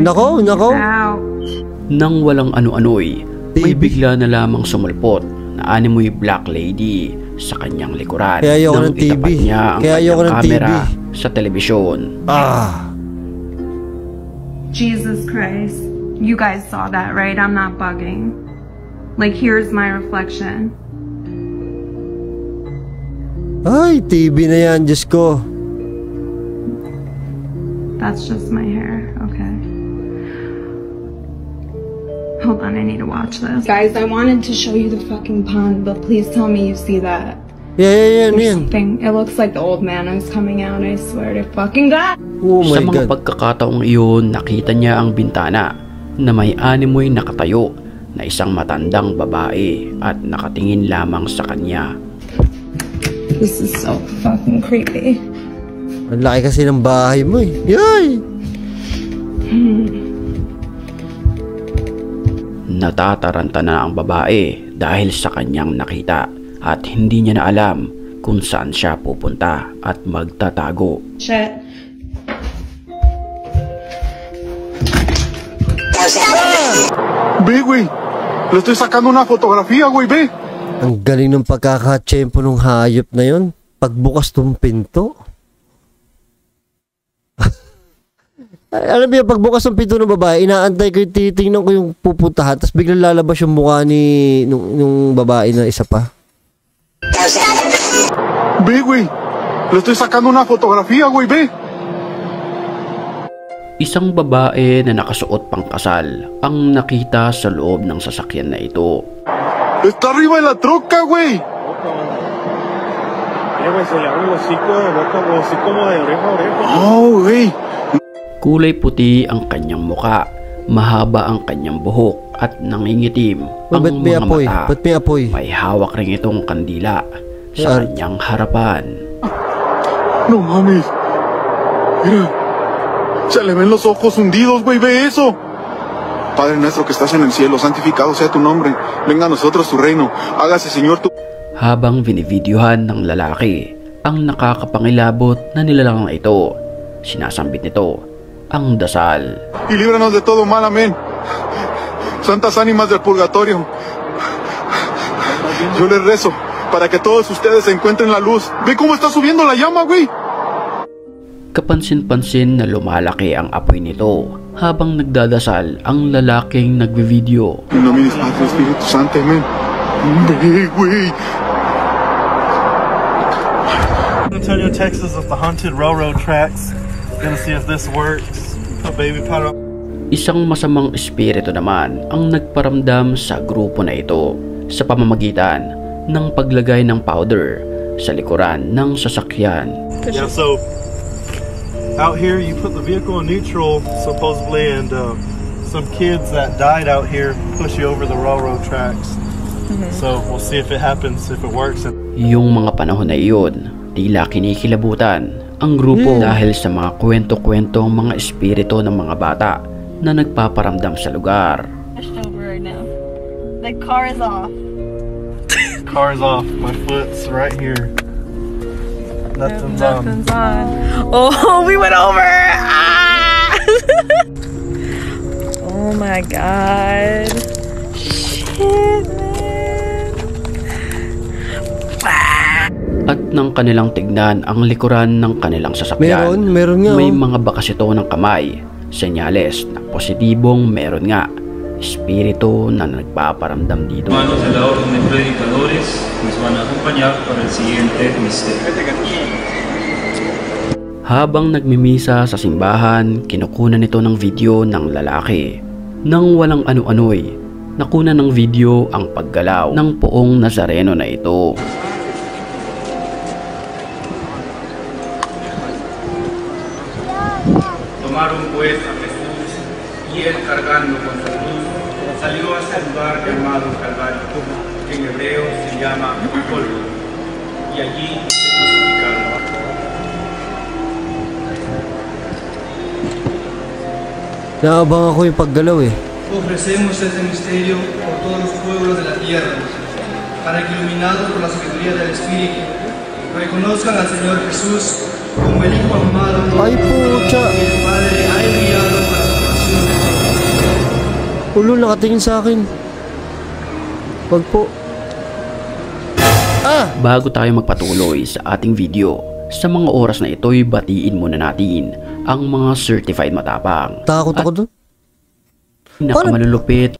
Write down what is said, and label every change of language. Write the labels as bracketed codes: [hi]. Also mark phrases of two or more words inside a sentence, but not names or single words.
[tl] Nako. [en] me out. [tl] Nang walang ano-ano'y, may bigla na lamang sumulpot na animoy [en] black lady [tl] sa kanyang likuran. Kaya ayoko nang ng TV. itapat niya ang Kaya ayoko kanyang ng kamera TV. sa telebisyon. [en] Jesus Christ. You guys saw that, right? I'm not bugging. Like, here's my reflection. [tl] Ay, TV na yan, Diyos ko. [en] That's just my hair. Okay. Hold on, I need to watch this. Guys, I wanted to show you the fucking pond, but please tell me you see that. Yeah, There's [tl] yan. [en] something. It looks like the old man is coming out, I swear to fucking God. Oh [tl] Sa [en] my [tl] mga [en] God. [tl] pagkakataong iyon, nakita niya ang bintana na may animoy nakatayo na isang matandang babae at nakatingin lamang sa kanya. [en] This is so fucking creepy. [tl] Ang laki kasi ng bahay mo eh. [en] Yay! [tl] Natataranta na ang babae dahil sa kanyang nakita at hindi niya na alam kung saan siya pupunta at magtatago. [en] Shit. [es] Ve, güey. Le estoy sacando una fotografía, güey, ve. [tl] Ang galing ng pagkakatsyempo ng hayop na yon. Pagbukas tong pinto. Alam mo, pagbukas ng pinto ng babae, inaantay ko yung titingnan ko yung pupuntahan, tapos biglang lalabas yung mukha ni nung babae na isa pa. [es] Ve, güey. Le estoy sacando una fotografía, güey, ve. [tl] Isang babae na nakasuot pang kasal ang nakita sa loob ng sasakyan na ito. [es] Está arriba de la troca, güey. Oh, güey. [tl] Kulay puti ang kanyang muka, mahaba ang kanyang buhok at nangingitim ang Ba't may mga apoy? mata. Ba't may apoy? May hawak rin itong kandila sa kanyang harapan. [es] No mames. Mira. Se le ven los ojos hundidos, güey. Ve eso. Padre nuestro que estás en el cielo, santificado sea tu nombre. Venga a nosotros tu reino. Hágase, Señor, tu... [tl] Habang binivideohan ng lalaki ang nakakapangilabot na nilalang na ito, sinasambit nito ang dasal. [es] Y líbranos de todo mal, amén. Santas ánimas del purgatorio, yo les rezo para que todos ustedes encuentren la luz. Ve cómo está subiendo la llama, güey. [tl] Kapansin-pansin na lumalaki ang apoy nito habang nagdadasal ang lalaking nagbe-video. [es] En nombre del Padre, Espíritu Santo, amén. Ve, güey. [en] Antonio, Texas, with the haunted railroad tracks. Gonna see if this works. Put baby powder. [tl] Isang masamang espiritu naman ang nagparamdam sa grupo na ito sa pamamagitan ng paglagay ng powder sa likuran ng sasakyan. [en] Yeah, so out here you put the vehicle in neutral supposedly, and some kids that died out here push you over the railroad tracks. So we'll see if it happens, if it works. [tl] Yung mga panahon na iyon, tila kinikilabutan ang grupo dahil sa mga kwento-kwentong mga espiritu ng mga bata na nagpaparamdam sa lugar. [en] Over right now. The car is off. Car's off. My foot's right here. Nothing's on. Oh, we went over! Ah! Oh my god. Shit, man. [tl] At nang kanilang tignan ang likuran ng kanilang sasakyan, Meron nga. may mga bakas ito ng kamay, senyales na positibong meron nga espiritu na nagpaparamdam dito. [es] Manos de la orden de predicadores nos van a acompañar para el siguiente misterio. [tl] Habang nagmimisa sa simbahan, kinukunan nito ng video ng lalaki. Nang walang ano-ano'y, nakuna ng video ang paggalaw ng poong Nazareno na ito. [es] Tomaron pues a Jesús y él cargando con su cruz salió a ese lugar llamado Calvario, que en hebreo se llama Gólgota, y allí se crucificaron. [tl] Naabang ako yung paggalaw eh. [es] Ofrecemos este misterio por todos los pueblos de la tierra, para que iluminados por la sabiduría del Espíritu, reconozcan al Señor Jesús como el Hijo amado [tl] Ay, pucha. [es] que el Padre ha enviado para su salvación. [tl] Ulo, nakatingin sa akin. Wag po. Bago tayo magpatuloy sa ating video, sa mga oras na ito'y batiin muna natin ang mga certified matapang. Takot ako doon. Pinakamalulupit